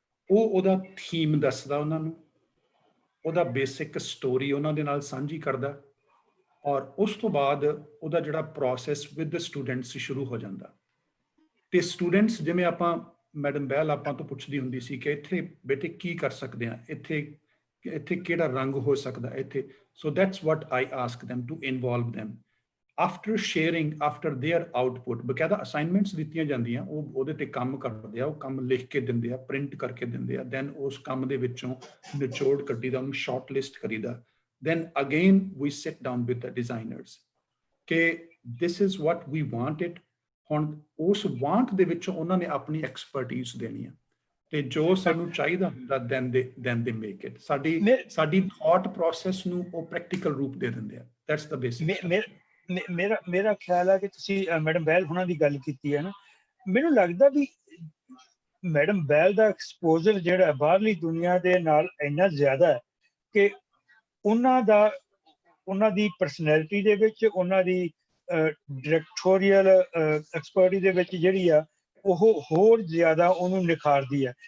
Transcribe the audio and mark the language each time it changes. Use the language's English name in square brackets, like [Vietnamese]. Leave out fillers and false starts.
[Punjabi] ਉਹ ਉਹਦਾ ਥੀਮ ਦੱਸਦਾ ਉਹਨਾਂ ਨੂੰ, ਉਹਦਾ ਬੇਸਿਕ ਸਟੋਰੀ ਉਹਨਾਂ ਦੇ ਨਾਲ ਸਾਂਝੀ ਕਰਦਾ, ਔਰ ਉਸ ਤੋਂ ਬਾਅਦ ਉਹਦਾ ਜਿਹੜਾ ਪ੍ਰੋਸੈਸ ਵਿਦ ਸਟੂਡੈਂਟਸ ਸ਼ੁਰੂ ਹੋ ਜਾਂਦਾ। ਤੇ ਸਟੂਡੈਂਟਸ, ਜਿਵੇਂ ਆਪਾਂ ਮੈਡਮ ਬਹਿਲ ਆਪਾਂ ਤੋਂ ਪੁੱਛਦੀ ਹੁੰਦੀ ਸੀ ਕਿ ਇੱਥੇ ਬੇਟੇ ਕੀ ਕਰ ਸਕਦੇ ਆ, ਇੱਥੇ ਕਿਹੜਾ ਰੰਗ ਹੋ ਸਕਦਾ ਇੱਥੇ। [English] So that's what I ask them to involve them after sharing, after their output। [Punjabi] ਬਕਾਇਦਾ ਅਸਾਈਨਮੈਂਟਸ ਦਿੱਤੀਆਂ ਜਾਂਦੀਆਂ, ਉਹ ਉਹਦੇ ਤੇ ਕੰਮ ਕਰਦੇ ਆ, ਉਹ ਕੰਮ ਲਿਖ ਕੇ ਦਿੰਦੇ ਆ, ਪ੍ਰਿੰਟ ਕਰਕੇ ਦਿੰਦੇ ਆ, ਦੈਨ ਉਸ ਕੰਮ ਦੇ ਵਿੱਚੋਂ ਨਿਚੋੜ ਕੱਢੀਦਾ, ਉਹਨੂੰ ਸ਼ਾਰਟ ਲਿਸਟ ਕਰੀਦਾ। [English] then again we sit down with the designers ਕਿ this is what we want it, [Punjabi] ਹੁਣ ਉਸ ਵਾਂਟ ਦੇ ਵਿੱਚ ਉਹਨਾਂ ਨੇ ਆਪਣੀ ਐਕਸਪਰਟੀਜ਼ ਦੇਣੀ ਹੈ ਤੇ ਜੋ ਸਾਨੂੰ ਚਾਹੀਦਾ ਹੁੰਦਾ [English] Then they make it. [Punjabi] ਸਾਡੀ ਥਾਟ ਪ੍ਰੋਸੈਸ ਨੂੰ ਉਹ ਪ੍ਰੈਕਟੀਕਲ ਰੂਪ ਦੇ ਦਿੰਦੇ ਆ। [English] That's the basic. [Punjabi] ਮੇਰਾ ਖਿਆਲ ਹੈ ਕਿ ਤੁਸੀਂ ਮੈਡਮ ਬਹਿਲ ਹੁਣਾਂ ਦੀ ਗੱਲ ਕੀਤੀ ਹੈ ਨਾ, ਮੈਨੂੰ ਲੱਗਦਾ ਵੀ ਮੈਡਮ ਬਹਿਲ ਦਾ ਐਕਸਪੋਜ਼ਰ ਜਿਹੜਾ ਬਾਹਰਲੀ ਦੁਨੀਆ ਦੇ ਨਾਲ ਇੰਨਾ ਜ਼ਿਆਦਾ ਹੈ ਕਿ ਉਹਨਾਂ ਦੀ ਪਰਸਨੈਲਿਟੀ ਦੇ ਵਿੱਚ, ਉਹਨਾਂ ਦੀ ਡਾਇਰੈਕਟੋਰੀਅਲ ਐਕਸਪਰਟੀ ਦੇ ਵਿੱਚ ਜਿਹੜੀ ਆ ਉਹ ਹੋਰ ਜ਼ਿਆਦਾ ਉਹਨੂੰ ਨਿਖਾਰਦੀ ਹੈ।